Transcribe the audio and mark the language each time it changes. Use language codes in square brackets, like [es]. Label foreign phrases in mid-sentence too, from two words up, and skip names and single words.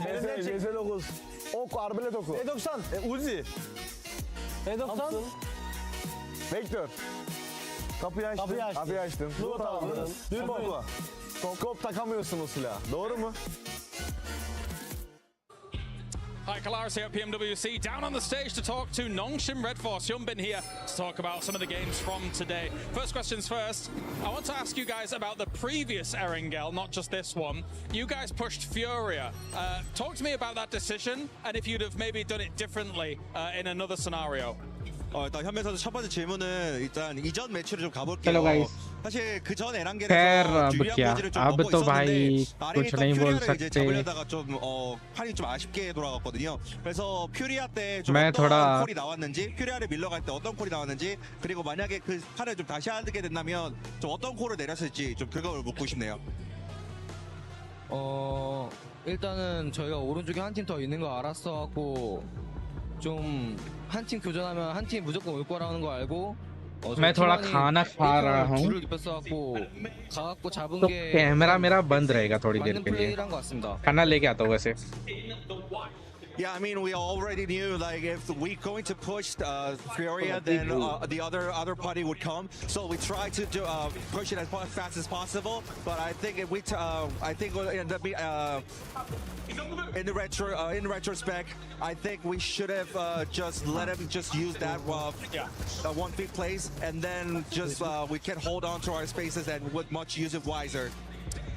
[tr] CS9. Ok, arbelet oku. E90. Uzi. E90. Vektör. Kapıyı açtın. Loot aldın. Dürbün. Skop takamıyorsun o silahı. Doğru mu? [en] Hi, Kalaris here at PMWC, down on the stage to talk to Nongshim Red Force. Hyunbin here to talk about some of the games from today. First questions first. I want to ask you guys about the previous Erangel, not just this one. You guys pushed Furia. Talk to me about that decision and if you'd have maybe done it differently in another scenario. [ko] 일단 현민 선수 첫 번째 질문은 일단 이전 매치로 좀 가볼게요. [en] Hello guys. [ko] 사실 그전 [hi] खैर [ko] 에란겔에서 [hi] अब [ko] 유리한 [hi] क्या [ko] 포지를 좀 [hi] अब [ko] 먹고 [hi] तो भाई [ko] 있었는데 [hi] कुछ नहीं बोल [ko] 퓨리아를 이제 [hi] सकते. [ko] 잡으려다가 좀 판이 좀 아쉽게 돌아갔거든요. 그래서 퓨리아 때 좀 [hi] मैं [ko] 어떤 [hi] थोड़ा [ko] 콜이 나왔는지 퓨리아를 밀러갈 때 어떤 콜이 나왔는지 그리고 만약에 그 판을 좀 다시 하게 된다면 좀 어떤 콜을 내렸을지 좀 그걸 묻고 싶네요. 일단은 저희가 오른쪽에 한 팀 더 있는 거 알았어갖고 좀 한 팀 교전하면 한 팀 무조건 올 거라는 거 알고 [hi] मैं थोड़ा खाना खा रहा हूँ [ko] 줄을 입혔어갖고 가갖고 잡은 [hi] तो [ko] 게 [hi] कैमरा मेरा बंद रहेगा थोड़ी देर [ko] 맞는 [hi] के लिए. [ko] 플레이를 한것 같습니다. [hi] खाना लेके आता हूँ वैसे. [en] Yeah, I mean, we already knew like if we going to push Furia, then the other party would come. So we tried to do, push it as fast as possible. But I think if we, I think we'll end up in retrospect, I think we should have just let him just use that one big place, and then just we can hold on to our spaces and would much use it wiser.